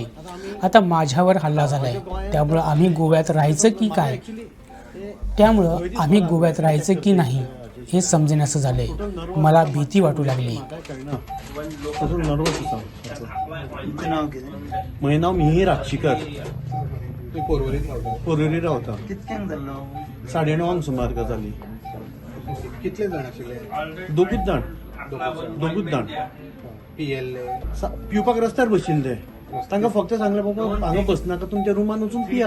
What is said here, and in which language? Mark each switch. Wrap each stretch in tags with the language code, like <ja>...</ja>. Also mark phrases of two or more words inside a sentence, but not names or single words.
<mr>आता माझ्यावर हल्ला झालाय। त्यामुळे आम्ही गोव्यात राहायचं की नाही हे समजेनासं झालंय। मला भीती वाटू लागली। माझं नाव मिहिर आक्षीकर।</mr> <kok>पोरवरी रावता। 9:30 सुमार का जाली। कितले जाण आशिल्ले? दोगूच जाण पिवपाक रस्त्यार बशिल्ले। तांकां फक्त सांगलें बाबा हांगा बसनाका, तुमच्या रूमान वचून पिया।</kok>